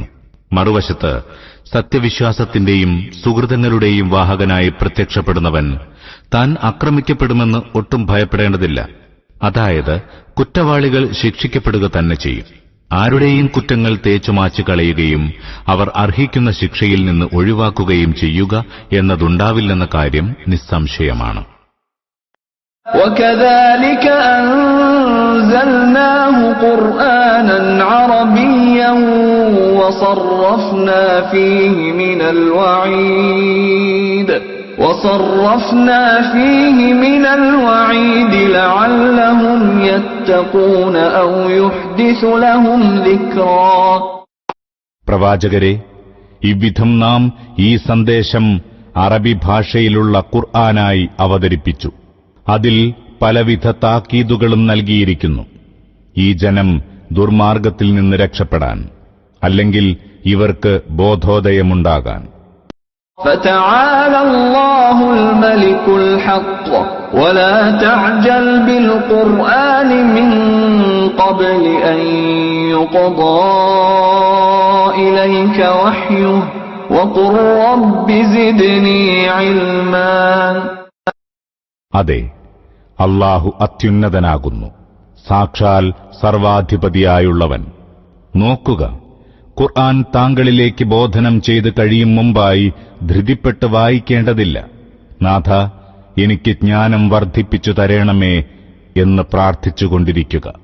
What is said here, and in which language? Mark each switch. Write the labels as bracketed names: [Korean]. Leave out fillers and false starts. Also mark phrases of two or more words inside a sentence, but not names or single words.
[Malayalam] മറുവശത്ത് സത്യവിശ്വാസത്തിന്റെയും സുഹൃതങ്ങളുടെയും വാഹകനായി പ്രത്യക്ഷപ്പെടുന്നവൻ താൻ ആക്രമിക്കപ്പെടുമെന്ന് ഒട്ടും ഭയപ്പെടേണ്ടതില്ല. അതായത് കുറ്റവാളികൾ ശിക്ഷിക്കപ്പെടുക തന്നെ ചെയ്യും. ആരുടെയും കുറ്റങ്ങൾ തേച്ചുമാച്ചു കളയുകയും അവർ അർഹിക്കുന്ന ശിക്ഷയിൽ നിന്ന് ഒഴിവാക്കുകയും ചെയ്യുക എന്നതുണ്ടാവില്ലെന്ന കാര്യം നിസ്സംശയമാണ്. [Arabic] وكذلك أنزلناه قرآنا عربيا وصرفنا فيه من الوعيد لعلهم يتقون أو يحدث لهم ذكرا. [Malayalam] പ്രവാചകരെ, ഇவ்விധം നാം ഈ സന്ദേശം അറബി ഭാഷയിലുള്ള ഖുർആനായി അവതരിപ്പിച്ചു. അതിൽ പലവിധ താക്കീതുകളും നൽകിയിരിക്കുന്നു. ഈ ജനം ദുർമാർഗത്തിൽ നിന്ന് രക്ഷപ്പെടാൻ, അല്ലെങ്കിൽ ഇവർക്ക് ബോധോദയമുണ്ടാകാൻ. [Arabic] فتعالى الله الملك الحق ولا تعجل بالقرآن من قبل أن يقضى إليك وحيه وقل رب زدني علما. [Malayalam] അതെ, അല്ലാഹു അത്യുന്നതനാകുന്നു, സാക്ഷാൽ സർവാധിപതിയായുള്ളവൻ. നോക്കുക, ഖുർആൻ താങ്കളിലേക്ക് ബോധനം ചെയ്ത് കഴിയും മുമ്പായി ധൃതിപ്പെട്ട് വായിക്കേണ്ടതില്ല. നാഥ, എനിക്ക് ജ്ഞാനം വർദ്ധിപ്പിച്ചു തരണമേ എന്ന് പ്രാർത്ഥിച്ചുകൊണ്ടിരിക്കുക.